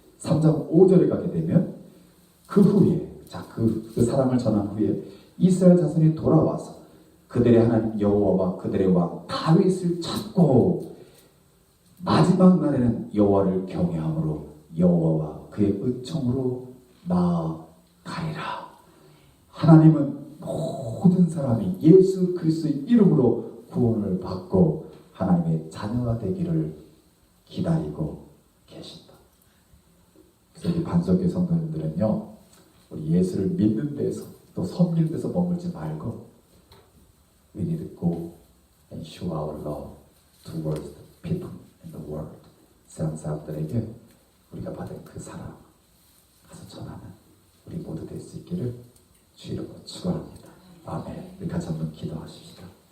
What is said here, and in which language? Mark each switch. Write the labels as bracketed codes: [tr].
[ko] 3장 5절에 가게 되면 그 후에 그 사랑을 전한 후에 이스라엘 자손이 돌아와서 그들의 하나님 여호와와 그들의 왕 다윗을 찾고 마지막 날에는 여호와를 경외함으로 여호와와 그의 은총으로 나아가리라. 하나님은 모든 사람이 예수 그리스도의 이름으로 구원을 받고 하나님의 자녀가 되기를 기다리고 계신다. 그래서 우리 반석교 성도님들은요, 우리 예수를 믿는 데서 또 섬기는 데서 머물지 말고 [en] we need to go and show our love towards the people in the world. [ko] 세상 사람들에게 우리가 받은 그 사랑 가서 전하는 우리 모두 될 수 있기를 주의 이름으로 축원합니다. 아멘. 우리 같이 한번 기도하십시다.